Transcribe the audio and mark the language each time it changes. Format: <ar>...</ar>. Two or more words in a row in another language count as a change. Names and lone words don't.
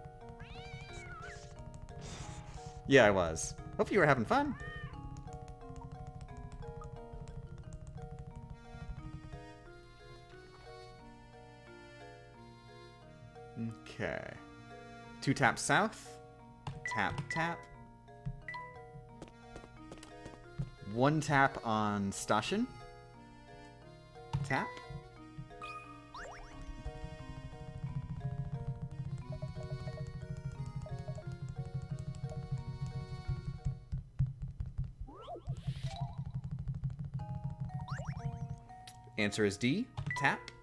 <en>Yeah, I was. Hope you were having fun. Okay. 2 taps south. Tap, tap. 1 tap on Stashin. Tap. Answer is D. Tap.</en>